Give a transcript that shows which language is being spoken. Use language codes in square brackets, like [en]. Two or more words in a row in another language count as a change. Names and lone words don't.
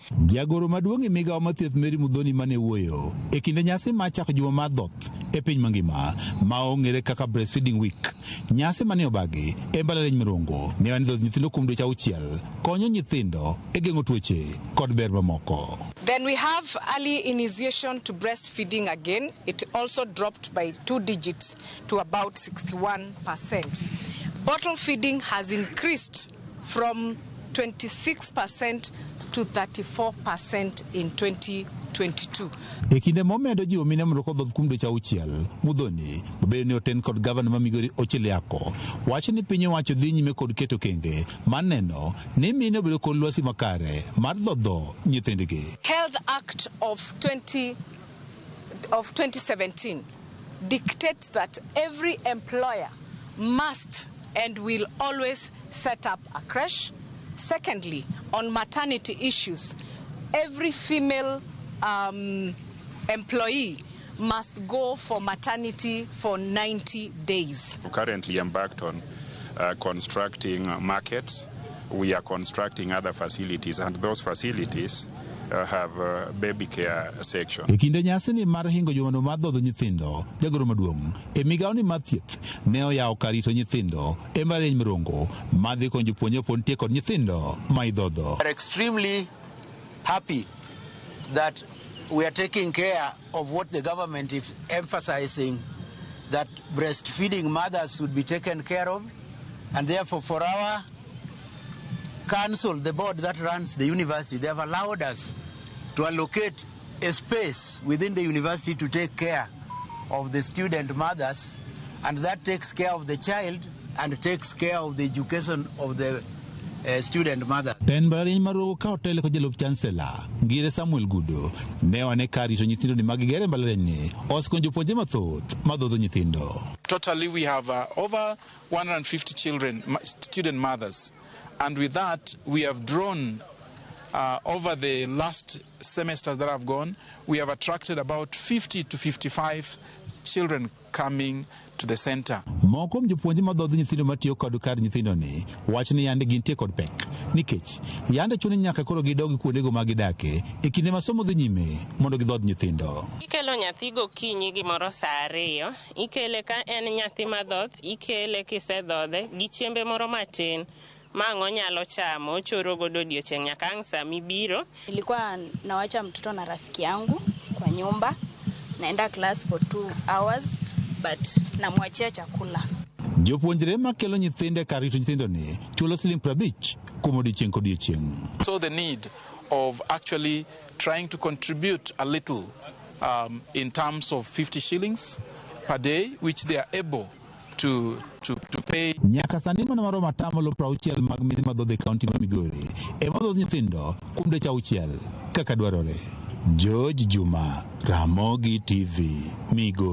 [luo] Jagoro maduong' e migawo mar thieth Mary Mudhoni mane wuoyo e kinde nyasi mar chako juma mar dhoth e piny mangima ma ong'ere kaka [en] breastfeeding week, [luo] nyasi mane obagi e mbalariany Mirongo ne wan dhodh nyithindo kuom dweche 6 konyo nyithindo e geng'o tuoche kod ber mamoko. [en] Then we have early initiation to breastfeeding again. It also dropped by 2 digits to about 61%. Bottle feeding has increased from 26% to 34% in 2022. [luo] E kinde momedo jiwo mine mondo kodhodh kuom dweche 6, Mudhoni bedo ni oten kod gavana ma Migori Ochiliako wacho ni piny owacho dhi nyime kod keto kenge mar neno ni mine obedo kod lwasi makare mar dhodho nyithindgi. [en] Health Act of 2017 dictates that every employer must and will always set up a creche. Secondly, on maternity issues, every female employee must go for maternity for 90 days. Currently embarked on constructing markets. We are constructing other facilities, and those facilities have a baby care section. [luo] E kinde nyasi ni mar hingo jumano mar dhodho nyithindo, jagoro maduong' e migawo ni mar thieth ne oyawo kar rito nyithindo e mbalariany Mirongo madhi konyo jopuonjre pod nitie kod nyithindo ma idhodho. [en] We are extremely happy that we are taking care of what the government is emphasizing, that breastfeeding mothers should be taken care of, and therefore for our council, the board that runs the university, they have allowed us to allocate a space within the university to take care of the student mothers, and that takes care of the child and takes care of the education of the student mother. [luo] Ten mbalariany Mirongo ka otelo kod jalup chancellor Ngire Samuel Gudo ne wane kar rito nyithindo ni magigere mbalariany ni osekonyo jopuonjre mathoth madhodho nyithindo. [en] Totally we have over 150 student mothers. And with that, we have drawn, over the last semesters that have gone, we have attracted about 50 to 55 children coming to the center. [luo] Moko jopuonjre madhodho nyithindo matiyo kod kar nyithindo ni wacho ni yande gintie kod pek nikech yande chuno nyaka koro gidogi kuondego ma gidake e kinde ma somo dhi nyime mondo gidhodh nyithindo. Ikelo nyathi gokinyi gimoro saa 2, ikele ka en nyathi madhoth, ikele kisedhodhe gi chiembe moro matin mango nyalo chamo choro godo odiochieng' nyaka ang' saa mibiro. [sw] Nilikuwa nawacha mtoto na rafiki yangu kwa nyumba, naenda [en] class for 2 hours but [sw] namwachia chakula. [luo] Jopuonjre makelo nyithinde kar rito nyithindo ni chulo Sh50 kuom odiochieng' kodiochieng'. [en] So the need of actually trying to contribute a little in terms of 50 shillings per day, which they are able to pay. [luo] Nyaka sani mana maromo atamalo 60 mag mine madhodho e kaunti ma Migori ema dhodho nyithindo kuom dweche 6 kaka dwarore. George Juma, Ramogi TV, Migori.